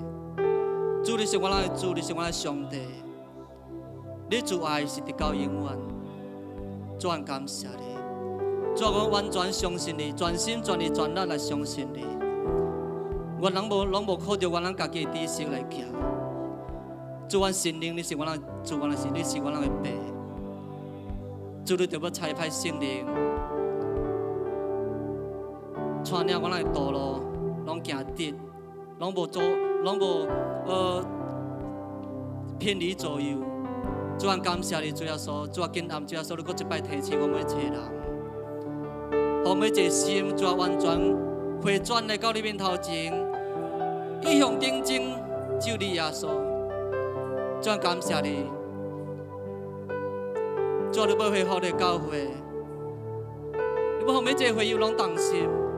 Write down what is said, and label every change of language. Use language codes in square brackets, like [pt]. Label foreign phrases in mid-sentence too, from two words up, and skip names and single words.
[nan] 主，你是我的主，你是我的上帝，你主愛是直到永遠。主，我感謝你，主，我完全相信你，全心全意全力來相信你。我攏無靠着我咱家己的知識來行。主，我心靈你是我的主，我的神，你是我的爸。主，你就要差派聖靈。帶領我哋道路，攏行直，攏無偏離左右。主啊，感謝你，主耶穌，主啊，今暗主耶穌，你擱一擺提醒我每一個人，讓每一個心，主啊，完全回转来到你面头前，一向定睛就你耶稣，主感谢你，主你要恢复你教会，你要让每一个会友拢动心。